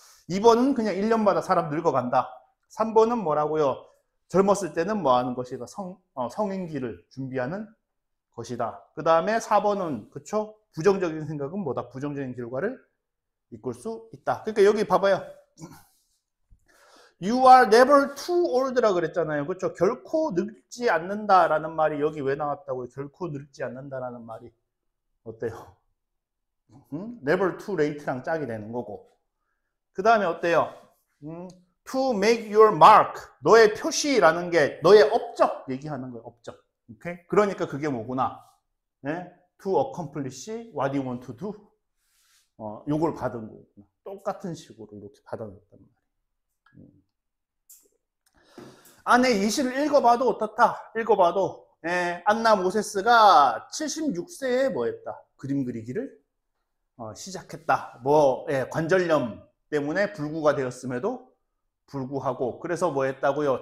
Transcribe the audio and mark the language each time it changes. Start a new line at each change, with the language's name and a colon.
Korean: 2번은 그냥 1년마다 사람 늙어간다. 3번은 뭐라고요? 젊었을 때는 뭐 하는 것이다? 성인기를 준비하는 것이다. 그 다음에 4번은, 그쵸? 부정적인 생각은 뭐다? 부정적인 결과를 이끌 수 있다. 그러니까 여기 봐봐요.
English: You are never too old
Korean: 라 그랬잖아요. 그렇죠? 결코 늙지 않는다라는 말이 여기 왜 나왔다고요? 결코 늙지 않는다라는 말이 어때요?
English: never too late
Korean: 랑 짝이 되는 거고. 그 다음에 어때요?
English: to make your mark.
Korean: 너의 표시라는 게 너의 업적 얘기하는 거예요. 업적. 오케이? 그러니까 그게 뭐구나? 네?
English: to accomplish what you want to do.
Korean: 요걸 받은 거구나. 똑같은 식으로 이렇게 받아냈단 말이에요. 안에 예시를 읽어봐도 어떻다? 읽어봐도 안나 모세스가 76세에 뭐 했다? 그림 그리기를 시작했다. 관절염 때문에 불구가 되었음에도 불구하고 그래서 뭐 했다고요?